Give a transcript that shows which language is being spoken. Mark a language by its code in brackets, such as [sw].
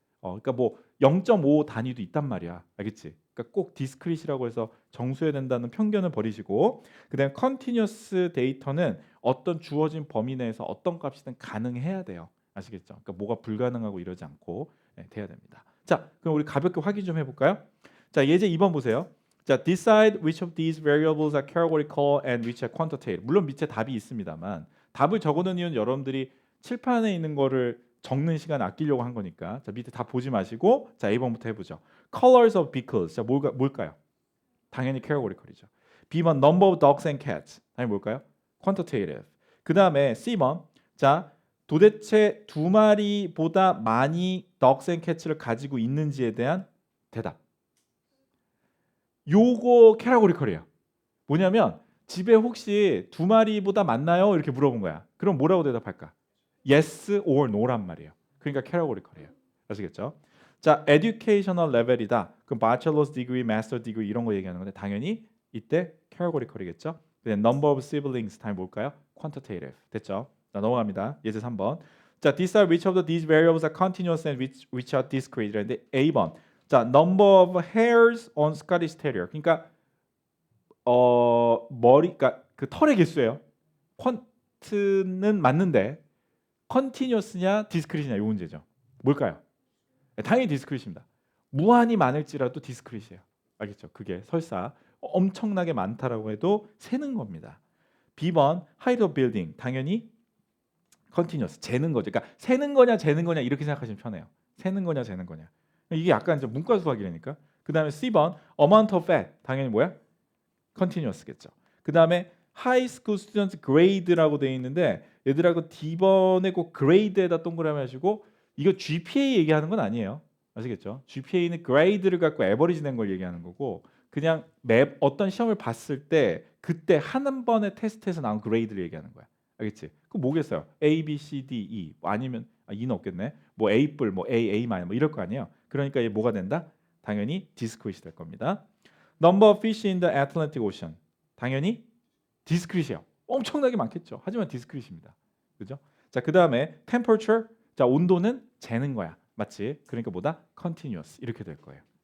[ko] 그러니까 뭐 0.5 단위도 있단 말이야. 알겠지? 그러니까 꼭 디스크릿이라고 해서 정수해야 된다는 편견을 버리시고 그다음 컨티뉴어스 데이터는 어떤 주어진 범위 내에서 어떤 값이든 가능해야 돼요. 아시겠죠? 그러니까 뭐가 불가능하고 이러지 않고 돼야 됩니다. 자, 그럼 우리 가볍게 확인 좀 해볼까요? 자, 예제 2번 보세요. [en] 자, decide which of these variables are categorical and which are quantitative. [ko] 물론 밑에 답이 있습니다만 답을 적어놓은 이유는 여러분들이 칠판에 있는 거를 적는 시간 아끼려고 한 거니까 자, 밑에 다 보지 마시고 자, A번부터 해보죠. [en] Colors of vehicles. [ko] 자, 뭘까요? 당연히 categorical이죠. [en] B번 number of dogs and cats. [ko] 당연히 뭘까요? quantitative. 그 다음에 C번 자, 도대체 두 마리보다 많이 [en] dogs and cats [ko] 를 가지고 있는지에 대한 대답. 요거 categorical이에요. 뭐냐면 집에 혹시 두 마리보다 많나요? 이렇게 물어본 거야. 그럼 뭐라고 대답할까? [en] Yes or no란 말이에요. [ko] 그러니까 categorical이에요. 아시겠죠? 자, educational level이다. 그럼 bachelor's degree, master degree 이런 거 얘기하는 건데 당연히 이때 categorical이겠죠? 그다음 [en] number of siblings [ko] 다음에 뭘까요? quantitative. 됐죠? 자, 넘어갑니다. 예제 3번. [en] 자, decide which of these variables are continuous and which are discrete. [ko] 그런데 A번. [en] 자, number of hairs on Scottish Terrier. [ko] 그러니까 그러니까 그 털의 개수예요. 퀀트는 맞는데 컨티뉴어스냐 디스크릿이냐 이 문제죠. 뭘까요? 당연히 디스크릿입니다. 무한히 많을지라도 디스크릿이에요. 알겠죠? 그게 설사 엄청나게 많다라고 해도 세는 겁니다. B번 [en] height of building [ko] 당연히 컨티뉴어스 재는 거죠. 그러니까 세는 거냐 재는 거냐 이렇게 생각하시면 편해요. 세는 거냐 재는 거냐. 이게 약간 이제 문과 수학이라니까. 그다음에 C번 [en] amount of fat [ko] 당연히 뭐야? 컨티뉴어스겠죠. 그다음에 [en] high school students grade [ko] 라고 되어 있는데 얘들하고 D번에 꼭 grade에다 동그라미 하시고 이거 GPA 얘기하는 건 아니에요. 아시겠죠? GPA는 grade를 갖고 average 낸 걸 얘기하는 거고 그냥 어떤 시험을 봤을 때 그때 한 번의 테스트에서 나온 grade를 얘기하는 거야. 알겠지? 그럼 뭐겠어요? A, B, C, D, E 아니면 E는 없겠네. 뭐 A 뿔, 뭐 A 마이너 뭐 이럴 거 아니에요. 그러니까 얘 뭐가 된다? 당연히 discrete 될 겁니다. [en] Number of fish in the Atlantic Ocean. [ko] 당연히 디스크릿이에요. 엄청나게 많겠죠. 하지만 디스크릿입니다. 그죠? 자, 그다음에 temperature. 자, 온도는 재는 거야. 맞지? 그러니까 뭐다? continuous. 이렇게 될 거예요.